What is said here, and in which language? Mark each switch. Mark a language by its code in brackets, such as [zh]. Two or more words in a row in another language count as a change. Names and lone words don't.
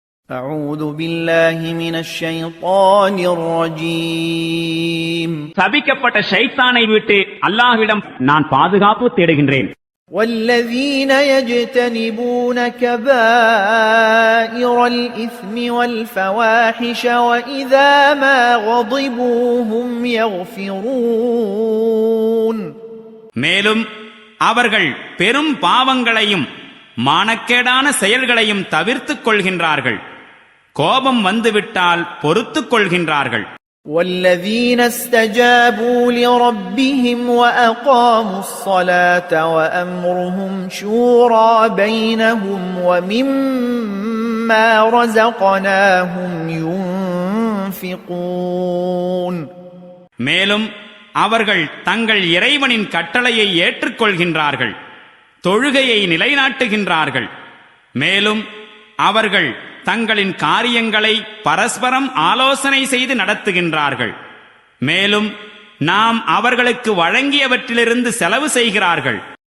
[ar] أعوذ بالله من الشيطان الرجيم [ta] சபிக்கப்பட்ட ஷைத்தானை விட்டு அல்லாஹ்விடம் நான் பாதுகாப்பு தேடுகின்றேன். [ar] والذين يجتنبون كبائر الإثم والفواحش وإذا ما غضبوا هم يغفرون [ta] மேலும் அவர்கள் பெரும் பாவங்களையும் மானக்கேடான செயல்களையும் தவிர்த்துக் கொள்கின்றார்கள். கோபம் வந்துவிட்டால் பொறுத்துக் கொள்கின்றார்கள். [ar] والذين استجابوا لربهم وأقاموا الصلاة وأمرهم شورى بينهم ومما رزقناهم ينفقون [ta] மேலும் அவர்கள் தங்கள் இறைவனின் கட்டளையை ஏற்றுக்கொள்கின்றார்கள், தொழுகையை நிலைநாட்டுகின்றார்கள். மேலும் அவர்கள் தங்களின் காரியங்களை பரஸ்பரம் ஆலோசனை செய்து நடத்துகின்றார்கள். மேலும் நாம் அவர்களுக்கு வழங்கியவற்றிலிருந்து செலவு செய்கிறார்கள்.